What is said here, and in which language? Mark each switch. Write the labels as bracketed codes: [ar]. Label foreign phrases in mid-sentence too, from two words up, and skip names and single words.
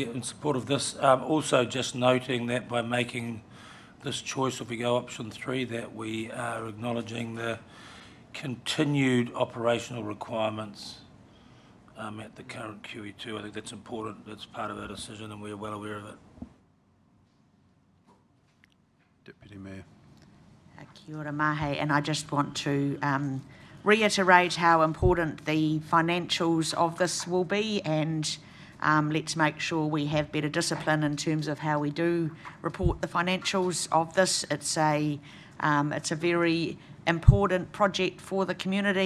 [en] Yeah, in support of this, also just noting that by making this choice, if we go option 3, that we are acknowledging the continued operational requirements at the current QE2. I think that's important. That's part of our decision, and we're well aware of it. Deputy Mayor. [mi] Kia ora mahe, [en] and I just want to reiterate how important the financials of this will be, and let's make sure we have better discipline in terms of how we do report the financials of this. It's a very important project for the community.